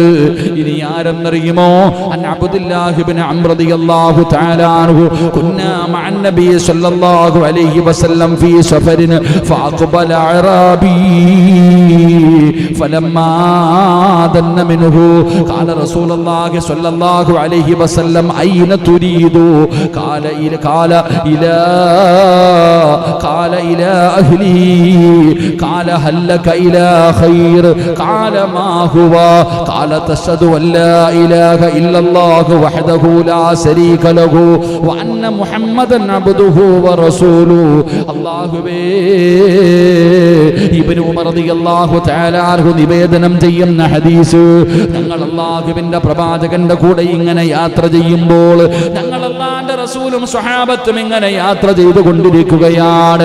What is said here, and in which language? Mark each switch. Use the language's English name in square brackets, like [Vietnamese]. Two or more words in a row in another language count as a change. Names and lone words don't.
[Malayalam] ഇനി ആരെന്നറിയുമോ? [Arabic] عن عبد الله بن عمرو رضي الله تعالى عنه كنا مع النبي صلى الله عليه وسلم في سفر فأقبل أعرابي فلما دنا منه قال رسول الله صلى الله عليه وسلم أين تريد قال إلى أهلي قال هل لك إلى خير قال ما هو قال تشهد أن لا إله إلا الله وحده لا شريك له وأن محمدا عبده ورسوله. [Malayalam] അല്ലാഹുവേ, ഇബ്നു ഉമർ [Arabic] رضي الله تعالى عنه [Malayalam] നിവേദനം ചെയ്യുന്ന ഹദീസ്, ഞങ്ങൾ അല്ലാഹുവിന്റെ പ്രവാചകന്റെ കൂടെ ഇങ്ങനെ യാത്ര ചെയ്യുമ്പോൾ ഞങ്ങൾ അല്ലാഹുവിന്റെ റസൂലും സ്വഹാബത്തും ഇങ്ങനെ യാത്ര ചെയ്തുകൊണ്ടിരിക്കുകയാണ്.